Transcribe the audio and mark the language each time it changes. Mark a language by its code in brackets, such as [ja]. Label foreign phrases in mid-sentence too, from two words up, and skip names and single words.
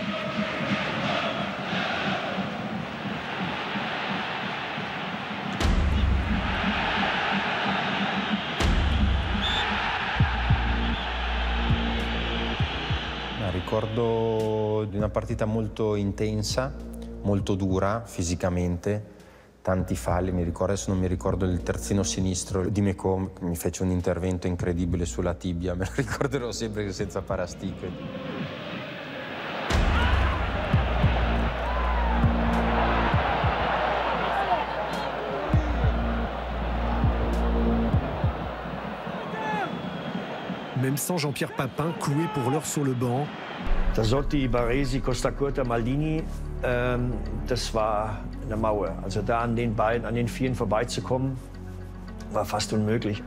[it] Ricordo di una partita molto intensa, molto dura fisicamente. Tanti falli, mi ricordo, adesso non mi ricordo il terzino sinistro di Meko, mi fece un intervento incredibile sulla tibia, me lo ricorderò sempre senza parastiche. [fr] Même sans Jean-Pierre Papin, cloué pour l'heure sur le banc. [de] Tassotti, Baresi, Costa Curta, Maldini, das war eine Mauer. Also da an den beiden, an den Vieren vorbeizukommen, war fast unmöglich.